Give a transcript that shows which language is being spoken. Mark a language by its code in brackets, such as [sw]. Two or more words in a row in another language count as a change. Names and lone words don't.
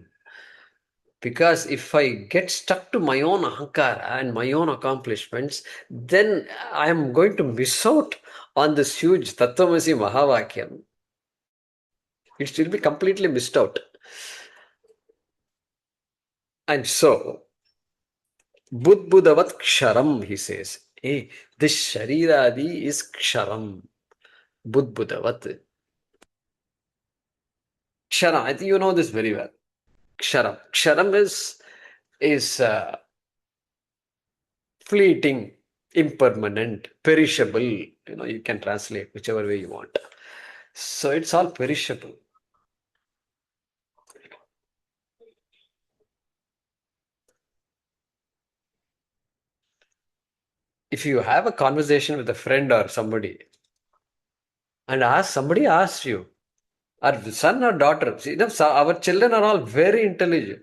[en] Because if I get stuck to my own ahankara and my own accomplishments, then I am going to miss out on this huge [sa] Tattvamasi Mahavakyam. [en] It will be completely missed out. And so, budbudavatkṣaram, he says, hey, this śarīrādi is ksharam. [sa] Budbudavat. Ksharam, [en] I think you know this very well. Ksharam. Ksharam is fleeting, impermanent, perishable. You can translate whichever way you want. So it's all perishable. If you have a conversation with a friend or somebody, and somebody asks you, our son or daughter, our children are all very intelligent.